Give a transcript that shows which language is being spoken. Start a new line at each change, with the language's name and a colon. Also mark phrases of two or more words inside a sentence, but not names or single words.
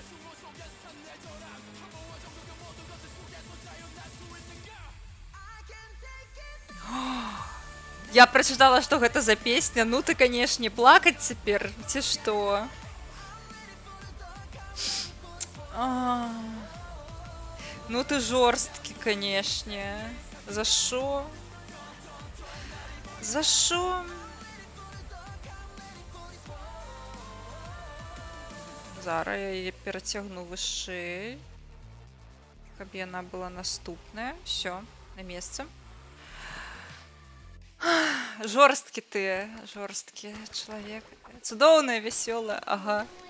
Belarusian: Я прачытала, што гэта за песня. Ну ты, канешне, плакаць цяпер, ці што?
Ukrainian: Ну ты жорсткий, конечно. За що? За що? Зараз я її перетягну вище,
Belarusian: каб яна була наступная.
Russian: Все, на месте.
Belarusian: Жорсткі ты, жорсткі чалавек. Цудоўная, вясёлая, ага.